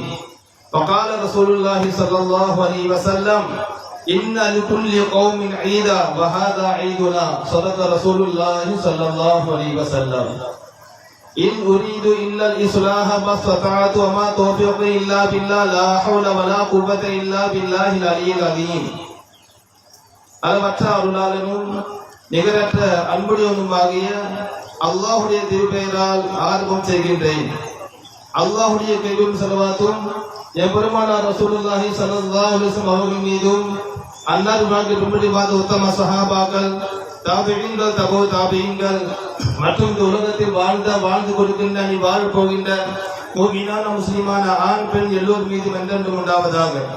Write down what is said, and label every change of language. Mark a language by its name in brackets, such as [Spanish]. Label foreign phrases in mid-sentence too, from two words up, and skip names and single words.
[Arabic] وقال رسول الله صلى الله عليه وسلم: إن لكل قوم عيدا وهذا عيدنا. صدق رسول الله صلى الله عليه وسلم. إن أريد إلا الإصلاح ما استطعت وما توفيقي إلا بالله لا حول ولا قوة إلا بالله العلي العظيم. [Tamil] அளவற்ற அருளாளனும் நிகரற்ற அன்புடையவனுமாகிய அல்லாஹுடைய திருப்பெயரால் ஆரம்பம் செய்கின்றேன். அல்லாஹுடைய கையும் ஸலவாத்தும் எம்பெருமானார் [Arabic] رسول الله صلى الله عليه وسلم [Tamil] அவர்கள் மீதும் அன்னாருடைய பின்பற்றி வாழ்ந்த உத்தம சஹாபாக்கள், தாபிஈன்கள், தபோ தாபிஈன்கள் மற்றும் இந்த உலகத்தில் வாழ்ந்து கொடுக்கின்ற நீ வாழப் போகின்ற முஃமினான முஸ்லிமான ஆண் பெண் எல்லோர் மீதும் என்றென்றும் உண்டாவதாக.